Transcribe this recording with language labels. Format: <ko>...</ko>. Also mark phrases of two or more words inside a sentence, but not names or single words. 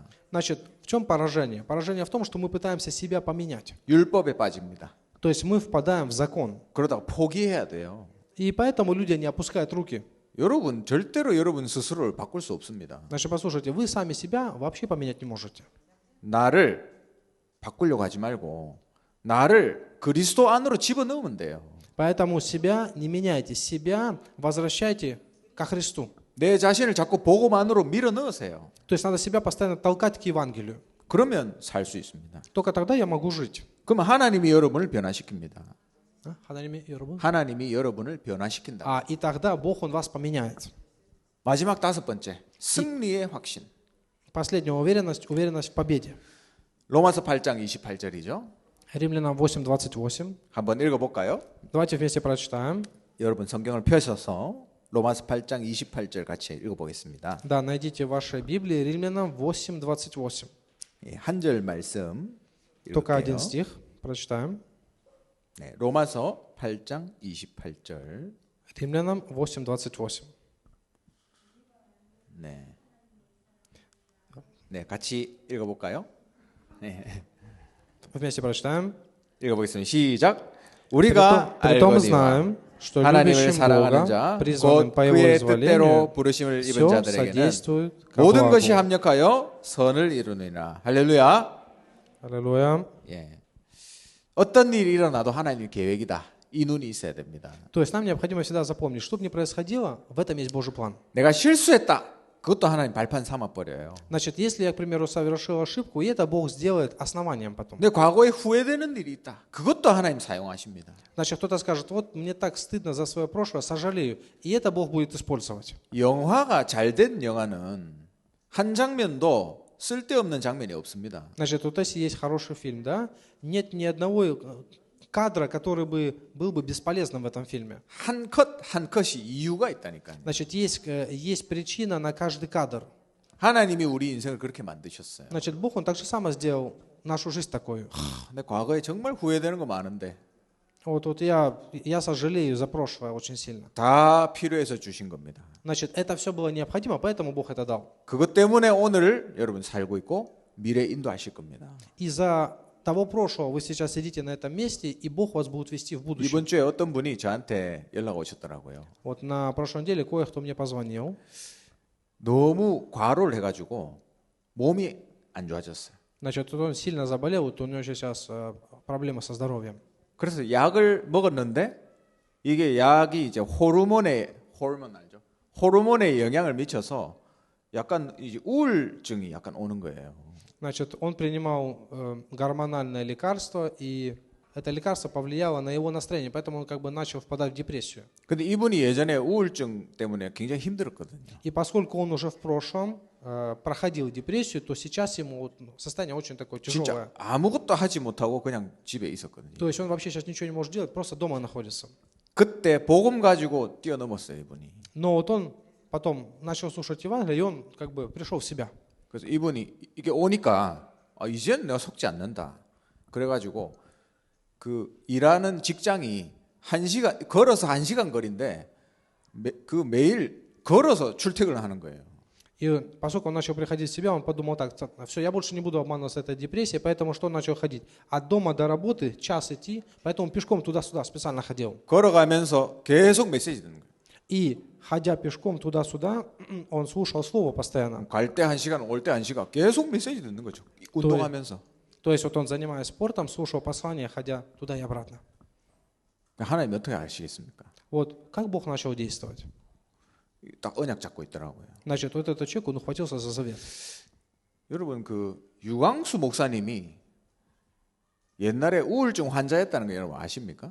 <ru>Значит, в чем поражение? Поражение в том, что мы пытаемся себя поменять.</ru> <ko>율법에 빠집니다.</ko> <ru>То есть мы впадаем в закон.</ru> <ko>그러다가 포기해야 돼요.</ko> <ru>И поэтому люди не опускают руки.</ru> <ko>여러분 절대로 여러분 스스로를 바꿀 수 없습니다.</ko> <ru>Значит, послушайте, вы сами себя вообще поменять не можете.</ru> <ko>나를 바꾸려고 하지 말고 나를 그리스도 안으로 집어넣으면 돼요.</ko> <ru>Поэтому себя не меняйте, себя возвращайте ко Христу.</ru> <ko>내 자신을 자꾸 복음안으로 밀어 넣으세요.</ko> <ru>То есть надо себя постоянно толкать к Евангелию.</ru> <ko>그러면 살 수 있습니다.</ko> <ru>Только тогда я могу жить.</ru> <ko>그러면 하나님이 여러분을 변화시킵니다. 하나님이 여러분을 변화시킨다.</ko> <ru>И тогда Бог, Он вас поменяет.</ru> <ko>마지막 다섯 번째, 승리의 확신.</ko> <ru>Последняя уверенность в победе.</ru> <ko>로마서 8장 28절이죠.</ko> <ru>Римлянам 8:28.</ru> <ko>한번 읽어볼까요?</ko> <ru>Давайте вместе прочитаем.</ru> <ko>여러분 성경을 펴셔서 로마서 8장 28절 같이 읽어보겠습니다.</ko> <ru>Да, найдите в вашей Библии Римлянам 8:28.</ru> <ko>한 절 말씀</ko> <ru>Только один</ru> <ko>읽을게요.</ko> <ru>стих прочитаем.</ru> <ko>네, 로마서 8장 28절.</ko> <ru>Римлянам 8:28.</ru> <ko>네. 네, 같이 읽어볼까요? 네.</ko> <ru>Вместе прочитаем.</ru> <ko>읽어보겠습니다. 시작. 우리가</ko> <ru>Притом</ru> <ko>알거니와</ko> <ru>знаем, что</ru> <ko>하나님을</ko> <ru>любящим</ru> <ko>사랑하는</ko> <ru>Бога,</ru> <ko>자,</ko> <ru>призванным</ru> <ko>곧</ko> <ru>по Его</ru> <ko>그의 뜻대로</ko> <ru>изволению,</ru> <ko>부르심을 입은</ko> <ru>все</ru> <ko>자들에게는</ko> <ru>содействует ко</ru> <ko>모든 것이</ko> <ru>благу.</ru> <ko>합력하여 선을 이루느니라. 할렐루야.</ko> <ru>Аллилуйя.</ru> <ko>예. 어떤 일이 일어나도 하나님 계획이다. 이 눈이 있어야 됩니다.</ko> <ru>То есть нам необходимо всегда запомнить, что бы ни происходило, в этом есть Божий план.</ru> <ko>내가 실수했다. 그것도 하나님 발판 삼아 버려요.</ko> <ru>Значит, если я, к примеру, совершил ошибку, и это Бог сделает основанием потом.</ru> <ko>내 과거에 후회되는 일이 있다. 그것도 하나님 사용하십니다.</ko> <ru>Значит, кто-то скажет, вот мне так стыдно за свое прошлое, сожалею. И это Бог будет использовать.</ru> <ko>영화가 잘된 영화는 한 장면도 쓸데없는 장면이 없습니다.</ko> <ru>Значит, вот если есть хороший фильм, да, нет ни одного кадра, который был бы бесполезным в этом фильме.</ru> <ko>한 컷 한 컷이 이유가 있다니까요.</ko> <ru>Значит, есть причина на каждый кадр.</ru> <ko>하나님이 우리 인생을 그렇게 만드셨어요.</ko> <ru>Значит, Бог, Он так же само сделал нашу жизнь такой.</ru> <ko>내 과거에 정말 후회되는 거 많은데</ko> <ru>Вот я сожалею за прошлое очень сильно.</ru> <ko>다 필요해서 주신 겁니다.</ko> <ru>Значит, это все было необходимо, поэтому Бог это дал.</ru> <ko>그것 때문에 오늘 여러분 살고 있고 미래 인도하실 겁니다.</ko> <ru>Из-за того прошлого вы сейчас сидите на этом месте, и Бог вас будет вести в будущем.</ru> <ko>이번 주에 어떤 분이 저한테 연락 오셨더라고요.</ko> <ru>Вот на прошлой неделе кое-кто мне позвонил.</ru> <ko>너무 과로를 해가지고 몸이 안 좋아졌어요.</ko> <ru>Значит, он сильно заболел, вот у него сейчас проблемы со здоровьем.</ru> <ko>그래서 약을 먹었는데 이게 약이 이제 호르몬 알죠? 호르몬에 영향을 미쳐서 약간 이제 우울증이 약간 오는 거예요.</ko> <ru>Значит, он принимал гормональное лекарство, и это лекарство повлияло на его настроение, поэтому он как бы начал впадать в депрессию.</ru> <ko>근데 이분이 예전에 우울증 때문에 굉장히 힘들었거든요.</ko> <ru>И поскольку он уже в прошлом проходил депрессию, то сейчас ему состояние очень такое тяжелое.</ru> <ko>진짜 아무것도 하지 못하고 그냥 집에 있었거든요.</ko> <ru>То есть он вообще сейчас ничего не может делать, просто дома находится.</ru> <ko>그때 복음 가지고 뛰어넘었어요, 이분이.</ko> <ru>Но вот он потом начал слушать Евангелие, и он как бы пришел в себя.</ru> <ko>그래서 이분이 이게 오니까 이제는 내가 속지 않는다. 그래가지고 그 일하는 직장이 걸어서 1시간 거리인데 매일 걸어서 출퇴근을 하는 거예요.</ko> <ru>И поскольку он начал приходить в себя, он подумал так, все, я больше не буду обманываться этой депрессией, поэтому что он начал ходить? От дома до работы час идти, поэтому пешком туда-сюда специально ходил.</ru> <ko>걸어가면서 계속 메시지 듣는 거예요.</ko> <ru>И ходя пешком туда-сюда, он слушал слово постоянно.</ru> <ko>갈 때 1시간, 올 때 1시간 계속 메시지 듣는 거죠. 운동하면서.</ko> <ru>То есть вот он, занимаясь спортом, слушал послание, ходя туда и обратно.</ru> <ko>하나님 어떻게 아시겠습니까?</ko> <ru>Вот как Бог начал действовать?</ru> <ko>딱 언약 잡고 있더라고요.</ko> <ru>Значит, вот этот человек, он ухватился за завет.</ru> <ko>여러분 그 유광수 목사님이 옛날에 우울증 환자였다는 거 여러분 아십니까?</ko>